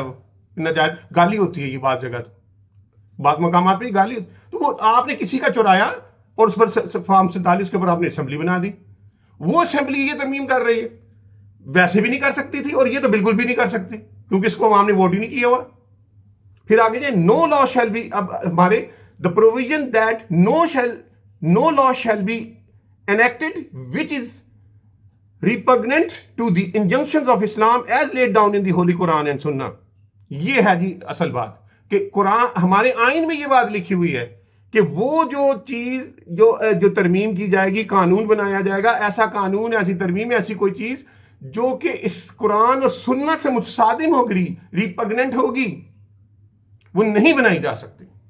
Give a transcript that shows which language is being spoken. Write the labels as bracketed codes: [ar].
[ur] وہ ناجائز گالی ہوتی ہے یہ بعض جگہ تو بعض مقامات پہ گالی ہوتی تو وہ آپ نے کسی کا چرایا اور اس پر فارم 47 کے اوپر آپ نے اسمبلی بنا دی. وہ اسمبلی یہ ترمیم کر رہی ہے. ویسے بھی نہیں کر سکتی تھی اور یہ تو بالکل بھی نہیں کر سکتی کیونکہ اس کو عوام نے ووٹ ہی نہیں کیا ہوا. [en] پھر آگے جائیں نو لا شیل بی. اب ہمارے the provision that no law shall be enacted which is repugnant to the injunctions of Islam as laid down in the Holy Quran and Sunnah. [ur] یہ ہے جی اصل بات کہ قرآن ہمارے آئین میں یہ بات لکھی ہوئی ہے کہ وہ جو چیز جو ترمیم کی جائے گی قانون بنایا جائے گا ایسا قانون ایسی ترمیم ایسی کوئی چیز جو کہ اس قرآن اور سنت سے متصادم ہوگی ریپگننٹ ہوگی وہ نہیں بنائی جا سکتی.